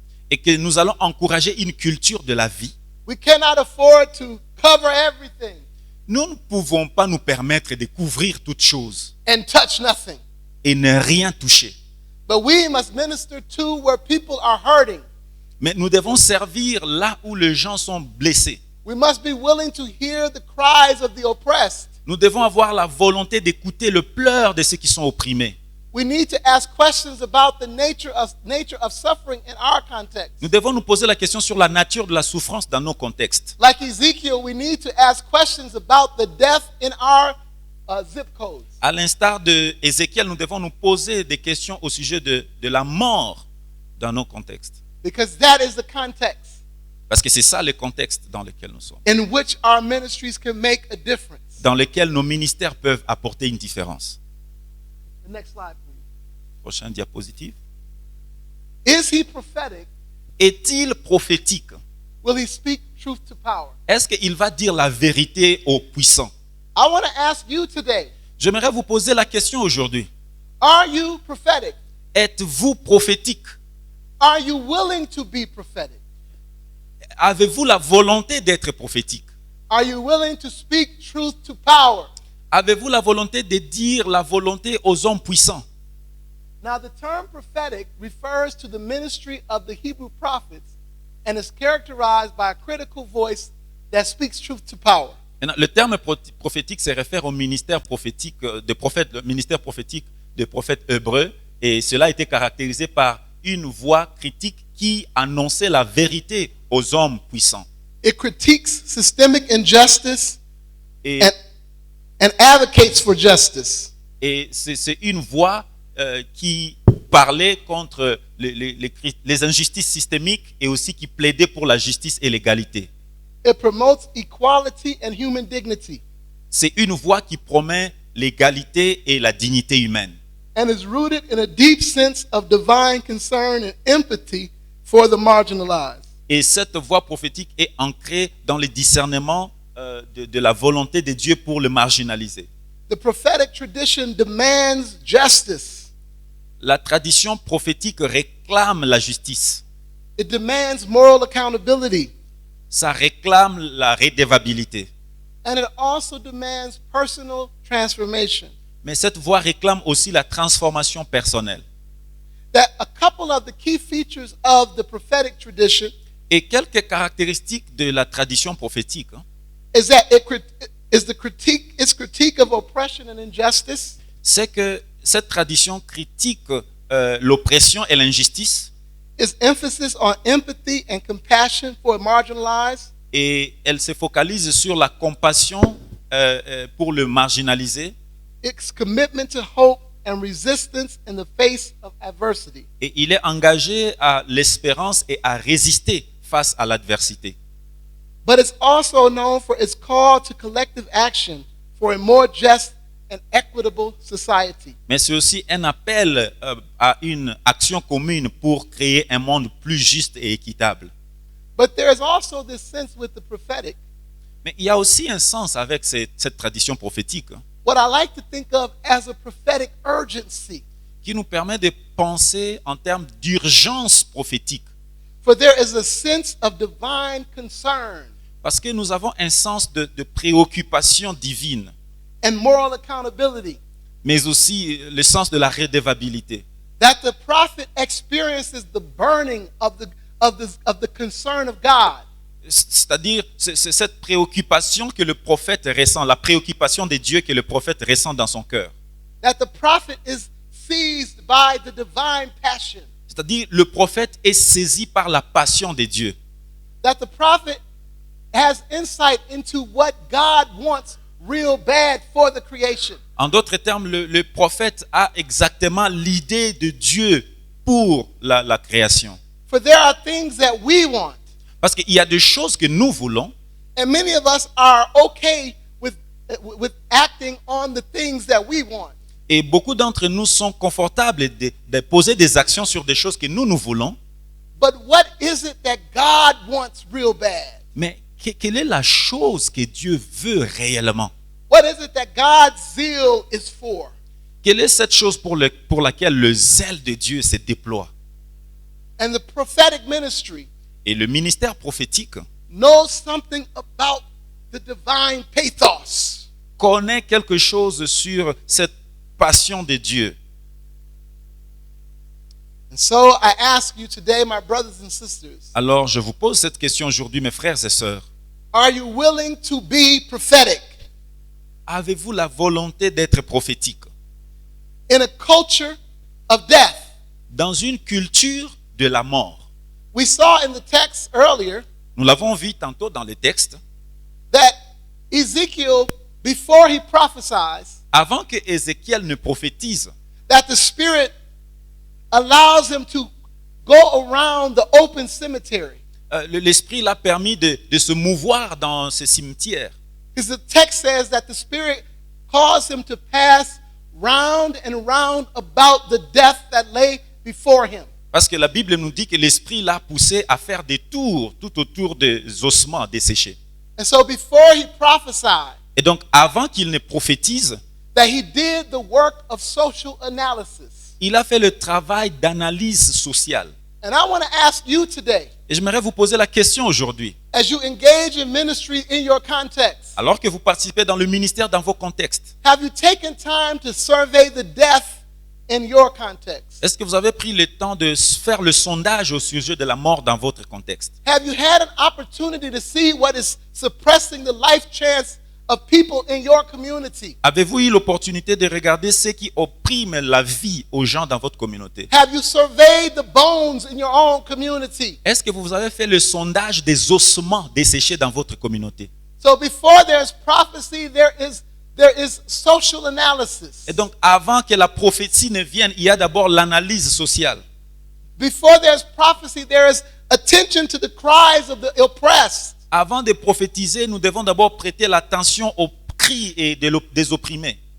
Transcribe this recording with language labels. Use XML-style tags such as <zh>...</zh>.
<fr>et que nous allons encourager une culture de la vie,</fr> <en>we cannot afford to cover everything</en> <fr>nous ne pouvons pas nous permettre de couvrir toutes choses</fr> <en>and touch nothing.</en> <fr>et ne rien toucher.</fr> <en>But we must minister to where people are hurting.</en> <fr>Mais nous devons servir là où les gens sont blessés.</fr> <en>We must be willing to hear the cries of the oppressed.</en> <fr>Nous devons avoir la volonté d'écouter le pleur de ceux qui sont opprimés.</fr> <en>We need to ask questions about the nature of suffering in our context.</en> <fr>Nous devons nous poser la question sur la nature de la souffrance dans nos contextes.</fr> <en>Like Ezekiel, we need to ask questions about the death in our zip codes.</en> <fr>À l'instar de Ézéchiel, nous devons nous poser des questions au sujet de la mort dans nos contextes.</fr> <en>Because that is the context</en> <fr>Parce que c'est ça le contexte dans lequel nous sommes.</fr> <en>in which our ministries can make a difference.</en> <fr>Dans lequel nos ministères peuvent apporter une différence.</fr> <en>The next slide, please.</en> <fr>Prochaine diapositive.</fr> <en>Is he prophetic?</en> <fr>Est-il prophétique?</fr> <en>Will he speak truth to power?</en> <fr>Est-ce qu'il va dire la vérité aux puissants?</fr> <en>I want to ask you today,</en> <fr>J'aimerais vous poser la question aujourd'hui.</fr> <en>are you prophetic?</en> <fr>Êtes-vous prophétique?</fr> <en>Are you willing to be prophetic?</en> <fr>Avez-vous la volonté d'être prophétique?</fr> <en>Are you willing to speak truth to power?</en> <fr>Avez-vous la volonté de dire la volonté aux hommes puissants?</fr> <en>Now, the term prophetic refers to the ministry of the Hebrew prophets and is characterized by a critical voice that speaks truth to power.</en> <fr>Maintenant, le terme prophétique se réfère au ministère prophétique de prophètes, le ministère prophétique des prophètes hébreux, et cela a été caractérisé par une voix critique qui annonçait la vérité aux hommes puissants.</fr> <en>It critiques systemic injustice</en> <fr>Et,</fr> <en>and advocates for justice.</en> <fr>et c'est une voix qui parlait contre les injustices systémiques et aussi qui plaidait pour la justice et l'égalité.</fr> <en>It promotes equality and human dignity</en> <fr>C'est une voix qui promet l'égalité et la dignité humaine.</fr> <en>and is rooted in a deep sense of divine concern and empathy for the marginalized.</en> <fr>Et cette voix prophétique est ancrée dans le discernement de la volonté de Dieu pour le marginaliser.</fr> <en>The prophetic tradition demands justice.</en> <fr>La tradition prophétique réclame la justice.</fr> <en>It demands moral accountability.</en> <fr>Ça réclame la redevabilité.</fr> <en>And it also demands personal transformation.</en> <fr>Mais cette voix réclame aussi la transformation personnelle.</fr> <en>That a couple of the key features of the prophetic tradition</en> <fr>Et quelques caractéristiques de la tradition prophétique, hein,</fr> <en>is that its critique of oppression and injustice,</en> <fr>c'est que cette tradition critique l'oppression et l'injustice,</fr> <en>its emphasis on empathy and compassion for marginalized,</en> <fr>et elle se focalise sur la compassion pour le marginalisé,</fr> <en>its commitment to hope and resistance in the face of adversity.</en> <fr>et il est engagé à l'espérance et à résister face à l'adversité.</fr> <en>But it's also known for its call to collective action for a more just and equitable society.</en> <fr>Mais c'est aussi un appel à une action commune pour créer un monde plus juste et équitable.</fr> <en>But there is also this sense with the prophetic,</en> <fr>Mais il y a aussi un sens avec cette tradition prophétique, hein,</fr> <en>what I like to think of as a prophetic urgency.</en> <fr>qui nous permet de penser en termes d'urgence prophétique.</fr> <en>For there is a sense of divine concern</en> <fr>Parce que nous avons un sens de préoccupation divine,</fr> <en>and moral accountability</en> <fr>mais aussi le sens de la redevabilité.</fr> <en>that the prophet experiences the burning of the concern of God.</en> <fr>C'est-à-dire, c'est cette préoccupation que le prophète ressent, la préoccupation de Dieu que le prophète ressent dans son cœur.</fr> <en>That the prophet is seized by the divine passion.</en> <fr>C'est-à-dire, le prophète est saisi par la passion de Dieu.</fr> <en>That the prophet has insight into what God wants real bad for the creation.</en> <fr>En d'autres termes, le prophète a exactement l'idée de Dieu pour la création.</fr> <en>For there are things that we want,</en> <fr>Parce qu'il y a des choses que nous voulons,</fr> <en>and many of us are okay with acting on the things that we want.</en> <fr>et beaucoup d'entre nous sont confortables de poser des actions sur des choses que nous voulons.</fr> <en>But what is it that God wants real bad?</en> <fr>Mais quelle est la chose que Dieu veut réellement?</fr> <en>What is it that God's zeal is for?</en> <fr>Quelle est cette chose pour laquelle le zèle de Dieu se déploie?</fr> <en>And the prophetic ministry</en> <fr>Et le ministère prophétique</fr> <en>knows something about the divine pathos.</en> <fr>connaît quelque chose sur cette passion de Dieu.</fr> <en>And so I ask you today, my brothers and sisters,</en> <fr>Alors je vous pose cette question aujourd'hui, mes frères et sœurs.</fr> <en>are you willing to be prophetic?</en> <fr>Avez-vous la volonté d'être prophétique?</fr> <en>In a culture of death,</en> <fr>Dans une culture de la mort.</fr> <en>we saw in the text earlier</en> <fr>Nous l'avons vu tantôt dans les textes.</fr> <en>that Ezekiel, before he prophesies,</en> <fr>Avant que Ézéchiel ne prophétise,</fr> <en>that the Spirit allows him to go around the open cemetery.</en> <fr>l'Esprit l'a permis de se mouvoir dans ce cimetière.</fr> <en>Because the text says that the Spirit caused him to pass round and round about the death that lay before him.</en> <fr>Parce que la Bible nous dit que l'Esprit l'a poussé à faire des tours tout autour des ossements desséchés.</fr> <en>And so before he prophesied,</en> <fr>Et donc, avant qu'il ne prophétise,</fr> <en>that he did the work of social analysis.</en> <fr>il a fait le travail d'analyse sociale.</fr> <en>And I want to ask you today,</en> <fr>Et Et j'aimerais vous poser la question aujourd'hui.</fr> <en>as you engage in ministry in your context,</en> <fr>Alors que vous participez dans le ministère dans vos contextes,</fr> <en>have you taken time to survey the death in your context?</en> <fr>est-ce que vous avez pris le temps de faire le sondage au sujet de la mort dans votre contexte?</fr> <en>Have you had an opportunity to see what is suppressing the life chance of people in your community?</en> <fr>Avez-vous eu l'opportunité de regarder ce qui opprime la vie aux gens dans votre communauté?</fr> <en>Have you surveyed the bones in your own community?</en> <fr>Est-ce que vous avez fait le sondage des ossements desséchés dans votre communauté?</fr> <en>So before there's prophecy, there is social analysis.</en> <fr>Et donc, avant que la prophétie ne vienne, il y a d'abord l'analyse sociale.</fr> <en>Before there's prophecy, there is attention to the cries of the oppressed.</en> <fr>Avant de prophétiser, nous devons d'abord prêter l'attention aux cris et des opprimés.</fr>